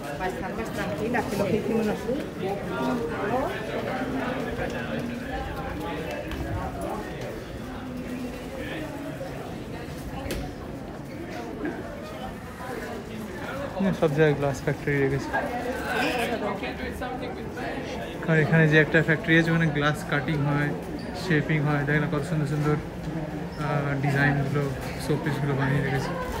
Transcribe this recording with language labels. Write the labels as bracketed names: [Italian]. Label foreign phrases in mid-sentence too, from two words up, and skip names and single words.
[Spanish] estar más tranquila, que lo que hicimos nosotros. [Bangla] সব জায়গায় [English] glass factory [Bangla] রেখেছে। আর এখানে যে একটা ফ্যাক্টরি আছে ওখানে [English] glass cutting [Bangla] হয়, শেপিং হয়, দেখেন কত সুন্দর সুন্দর ডিজাইনগুলো, শোপিসগুলো বানিয়ে রেখেছে।